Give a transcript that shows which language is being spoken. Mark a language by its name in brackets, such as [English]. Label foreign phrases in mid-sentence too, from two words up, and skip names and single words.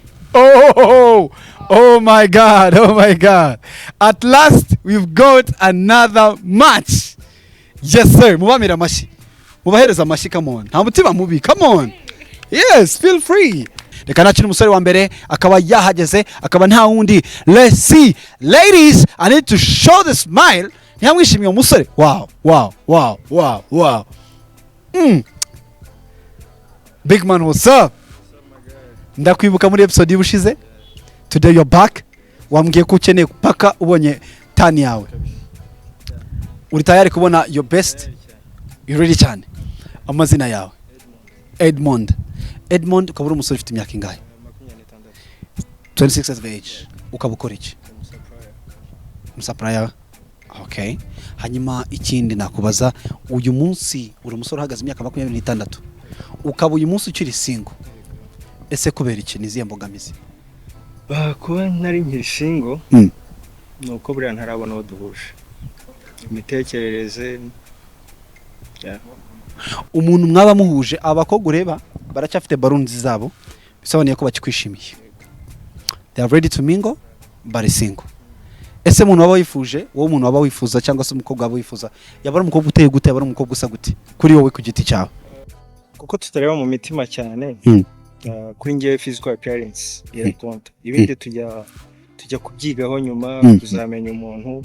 [English] Oh my God. Oh my God. At last we've got another match. Yes sir. [Kinyarwanda] Mubamira amashi. Mubahereza amashi, [English] come on. [Kinyarwanda] Nta mutima mubi. [English] Come on. Yes, feel free. [Kinyarwanda] Reka nakina umusore wa mbere akaba yahageze akaba nta wundi. [English] Let's see. Ladies, I need to show the smile. [Kinyarwanda] Ntiyamwishimiye umusore. [English] Wow. Big man, what's up? [Kinyarwanda] Ndakwibuka muri episode y'ubushize. [English] Today you're back. [Kinyarwanda] Wambwiye ko ukeneye paka ubonye tani yawe. Uri tayari kubona [English] your best? You ready [Kinyarwanda] cyane? Amazina yawe? EDMOND. EDMOND ukaba uri umusore ufite imyaka ingahe? [English] 26 years of age. [Kinyarwanda] Ukaba ukora iki? [English] Supplier. Okay. [Kinyarwanda] Hanyuma ikindi nakubaza, uyu munsi uri umusore uhagaze imyaka 26. Ukaba uyu munsi ukiri single. Ese kubera iki niziye mbogamizi? Kuba nari nkiri single nuko buriya ntarabona aho duhuje imitekerereze. Umuntu mwaba muhuje abakobwa ureba baracyafite balloons zabo bisobanuye ko bakikwishimiye. [English] They are ready to mingle but single. [Kinyarwanda] Ese umuntu waba wifuje, wowe umuntu waba wifuza cyangwa se umukobwa waba wifuza, yaba ari umukobwa uteye gute, yaba ari umukobwa usa gute kuri wowe ku giti cyawe? Kuko tutareba mu mitima cyane. Kuri ngiye [English] physical appearance [Kinyarwanda] irakonta. Ibindi tujya kubyigaho nyuma kuzamenya umuntu.